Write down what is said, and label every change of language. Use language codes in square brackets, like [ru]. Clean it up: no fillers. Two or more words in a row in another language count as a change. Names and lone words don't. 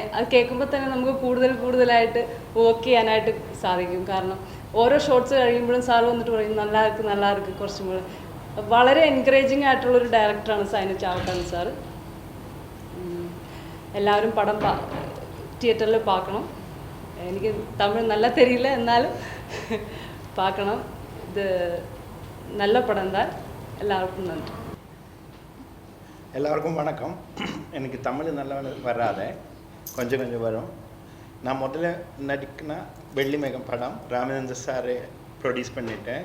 [ml] അത് കേൾക്കുമ്പോൾ തന്നെ നമുക്ക് കൂടുതലായിട്ട് വർക്ക് ചെയ്യാനായിട്ട് സാധിക്കും. കാരണം ഓരോ ഷോട്ട്സ് കഴിയുമ്പോഴും സാർ വന്നിട്ട് പറയും നല്ല ഇருக்கு കുറച്ചും കൂടെ. വളരെ എൻകറേജിങ് ആയിട്ടുള്ളൊരു ഡയറക്ടറാണ് സൈനു ചാവക്കാടൻ സാർ. എല്ലാവരും പടം തിയേറ്ററിൽ பார்க்கணும். എനിക്ക് തമിഴ് നല്ല தெரியல, എന്നാലും பார்க்கணும். [ta] இது நல்ல படம் தான். எல்லாருக்கும் நன்றி. எல்லாருக்கும் வணக்கம். எனக்கு தமிழ் நல்லா வராது, கொஞ்சம் வரும். நான் முதல்ல நடிக்கின வெள்ளிமேகம் படம் ராமச்சந்திரன் சார் ப்ரொடியூஸ் பண்ணிட்டேன்.